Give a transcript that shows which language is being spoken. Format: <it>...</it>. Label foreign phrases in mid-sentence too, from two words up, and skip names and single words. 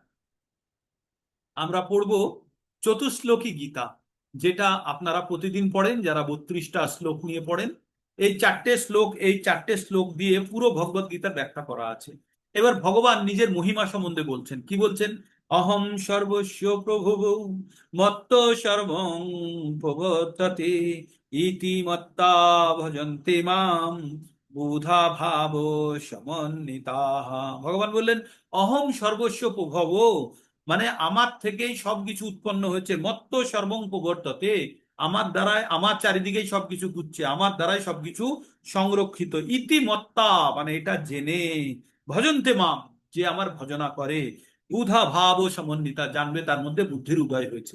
<bn>আমরা পড়বো চতুশ্লোকী গীতা, যেটা আপনারা প্রতিদিন পড়েন, যারা 32টা শ্লোক নিয়ে পড়েন। এই 4টে শ্লোক দিয়ে পুরো ভগবত গীতার ব্যাখ্যা করা আছে। এবার ভগবান নিজের মহিমা সম্বন্ধে বলছেন। কি বলছেন?</bn> <sa>অহম সর্বস্য প্রভুঃ মত্ত সর্বং প্রবর্ততে ইতি মত্তা ভজন্তে মাম বুধা ভাব সমন্বিতাঃ।</sa> <bn>ভগবান বললেন</bn> <sa>অহম সর্বস্ব প্রভব,</sa> <bn>মানে আমার থেকেই সবকিছু উৎপন্ন হয়েছে।</bn> <sa>মত্ত সর্বং প্রবর্ততে,</sa> <bn>আমার দ্বারাই, আমার চারিদিকেই সবকিছু ঘুরছে, আমার দ্বারাই সবকিছু সংরক্ষিত।</bn> <sa>ইতি মত্তা,</sa> <bn>মানে এটা জেনে,</bn> <sa>ভজন্তে মাম,</sa> <bn>যে আমার ভজনা করে,</bn> <sa>বুধা ভাব ও সমন্বিতা,</sa> <bn>জানবে তার মধ্যে বুদ্ধির উদয় হয়েছে।</bn>